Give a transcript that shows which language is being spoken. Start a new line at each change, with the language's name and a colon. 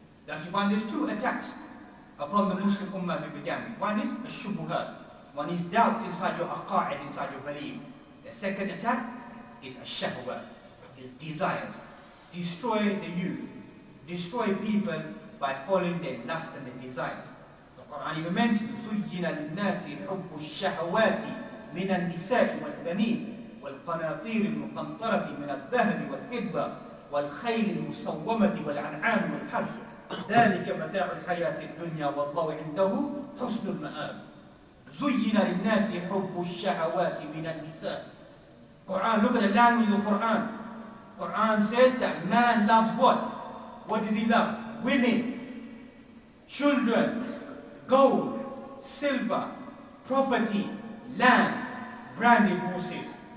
English: That's why there's two attacks upon the Muslim Ummah we began with. One is a shubuhat. One is doubt inside your aqa'id, inside your belief. The second attack is a shahwat, is desires. Destroy the youth. Destroy people by following their lust and their desires. The Quran even mentions,
Arabic: زُيِّنَ لِلنَّاسِ حُبُّ الشَّهَوَاتِ مِنَ النِّسَاءِ وَالْبَنِينَ والقناطير المقنطرة من الذهب والفضة والخيل المسومة والأنعام والحرث ذلك متاع الحياة الدنيا والله عنده حسن المآب زين للناس حب الشهوات من النساء.
English: Quran, look at the language of the Quran. Quran says that man loves what? What does he love? Women, children, gold, silver, property, land, branded horses.